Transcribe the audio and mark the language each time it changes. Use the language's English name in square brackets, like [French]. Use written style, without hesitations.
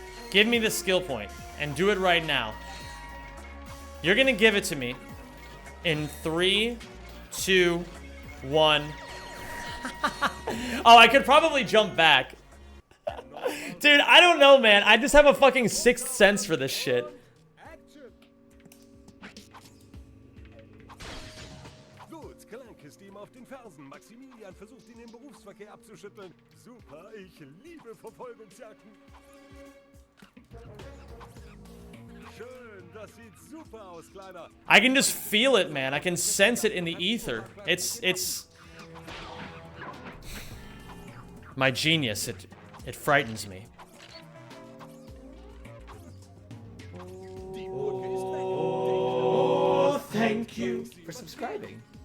[English] Give me the skill point and do it right now. You're gonna give it to me in 3, 2, 1. Oh, I could probably jump back. Dude, I don't know, man. I just have a fucking sixth sense for this shit. [German] Gut, Clank ist ihm auf den Fersen. Maximilian versucht ihn im Berufsverkehr abzuschütteln. Super, ich liebe Verfolgungsjagden. Schön, das sieht super aus, Kleiner. [English] I can just feel it, man. I can sense it in the ether. It's my genius. It frightens me. Oh, thank you for subscribing.